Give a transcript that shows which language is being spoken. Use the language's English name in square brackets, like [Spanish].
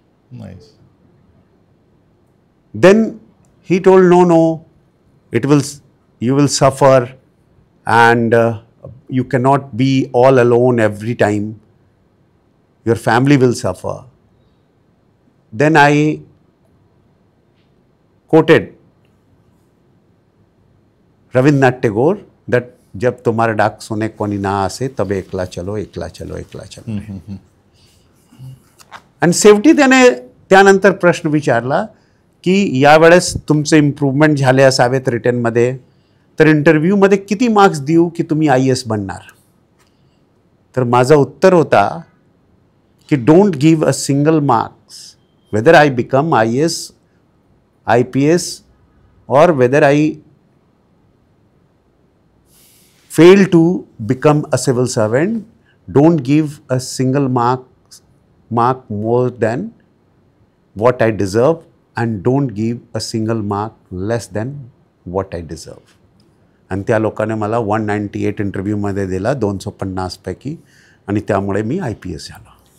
[English] Nice. Then he told, no, you will suffer, and you cannot be all alone every time. Your family will suffer. Then I quoted Rabindranath Tagore that [Bangla] जब तुम्हारा डाक सोने कोणी ना असे तब एकला चलो एकला चलो एकला चलो. [Marathi] आणि शेवटी त्याने त्यानंतर प्रश्न विचारला की यावेळेस तुमचे इम्प्रूव्हमेंट झाले असावेत रिटर्नमध्ये, तर इंटरव्ह्यूमध्ये किती मार्क्स देऊ की तुम्ही IAS बनणार. तर माझं उत्तर होता की [English] Don't give a single marks whether I become IAS, IPS or whether I fail to become a civil servant. Don't give a single mark more than what I deserve, and don't give a single mark less than what I deserve. [Marathi] आणि त्या लोकांनी मला 198 इंटरव्ह्यूमध्ये दिला 250 पैकी, आणि त्यामुळे मी IPS झालो.